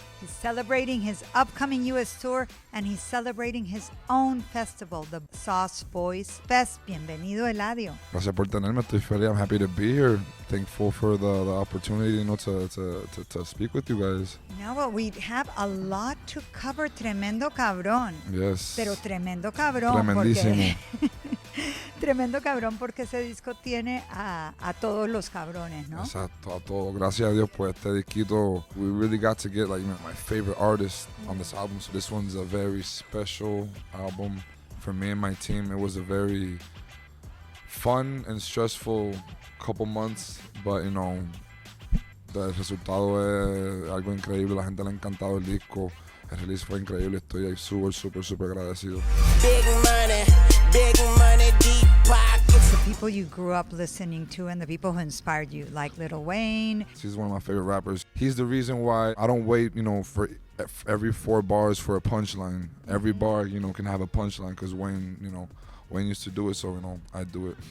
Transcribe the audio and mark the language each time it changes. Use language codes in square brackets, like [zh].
[en] He's celebrating his upcoming U.S. tour, and he's celebrating his own festival, the Sauce Boyz Fest. [es] Bienvenido, Eladio. Gracias por tenerme. Estoy feliz. [en] I'm happy to be here. Thankful for the opportunity, to speak with you guys. Now, well, we have a lot to cover. 3MEN2 KBRN. Yes. [es] Pero 3MEN2 KBRN. Tremendísimo. Tremendo cabrón, porque ese disco tiene a todos los cabrones, ¿no? Exacto, a todo. Gracias a Dios por este disquito. [en] We really got to get like my favorite artists on this album. So this one's a very special album for me and my team. It was a very fun and stressful couple months, but [es] el resultado es algo increíble. La gente le ha encantado el disco. El release fue increíble. Estoy súper agradecido. [en] Big money, deep pockets. The people you grew up listening to and the people who inspired you, like Lil Wayne. He's one of my favorite rappers. He's the reason why I don't wait, for every 4 bars for a punchline. Every bar, can have a punchline because Wayne used to do it, so, I do it.